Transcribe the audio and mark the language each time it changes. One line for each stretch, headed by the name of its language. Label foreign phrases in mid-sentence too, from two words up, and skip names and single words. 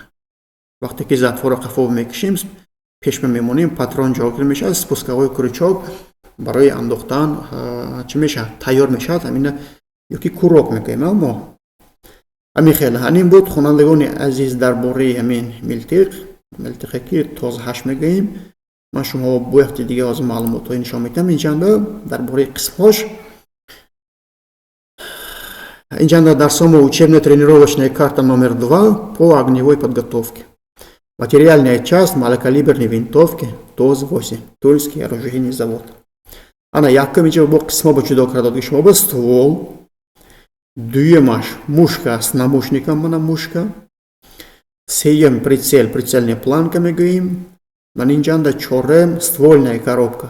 Tajik: Вақте ки затвора қафо мекишем, пеш мемонем, патрон ҷогир мешавад,
Russian: спусковой крючок
Tajik: барои андохтан чӣ мешавад? Тайёр мешавад. Ҳамина ёки курок мегӯем мо. Ҳамин хел ҳамин буд хонандагони азиз дар бораи ҳамин милтиқе ки ТОЗ-8 мегӯем. من شما با وقتی دیگه از معلومات نشان میدم. اینجا درباره قسمهاش اینجا در
Russian: само учебно-тренировочная карта номер 2 по огневой подготовке. Материальная часть малокалиберной винтовки ТОЗ-8, Тульский оружейный завод.
Tajik: Ана яккамича бо қисма бо ҷудо карда додги шумо ба ствол, дуюмаш
Russian: мушка с намушником,
Tajik: мана мушка, сеюм прицел,
Russian: прицельная планка
Tajik: мегӯем, ман инҷанда чорем
Russian: ствольная коробка.